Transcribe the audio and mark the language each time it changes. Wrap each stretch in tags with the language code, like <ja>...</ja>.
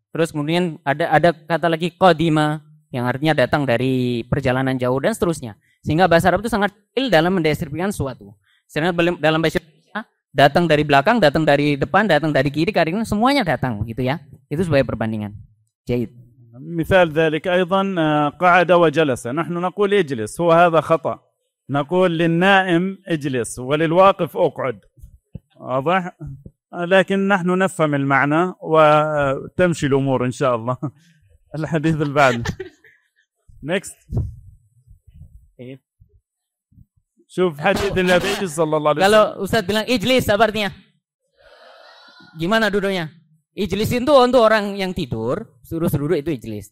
<id>Terus kemudian ada kata lagi qadima yang artinya datang dari perjalanan jauh dan seterusnya. Sehingga bahasa Arab itu sangat detail dalam mendeskripsikan suatu. Sedangkan dalam bahasa Indonesia datang dari belakang, datang dari depan, datang dari kiri, kanan semuanya datang gitu ya. Itu sebagai perbandingan. Jahid.</id> <ar>مثال ذلك أيضا قعد وجلس، نحن نقول اجلس، هو هذا خطأ، نقول للنائم اجلس وللواقف اقعد، واضح؟ لكن نحن نفهم المعنى وتمشي الأمور إن شاء الله. الحديث البعد. next. شوف حديث النبي صلى الله عليه وسلم.</ar> <id>Kalau Ustaz bilang ijlis apa artinya? Gimana duduknya? Ijlis itu untuk orang yang tidur, suruh duduk itu ijlis.</id>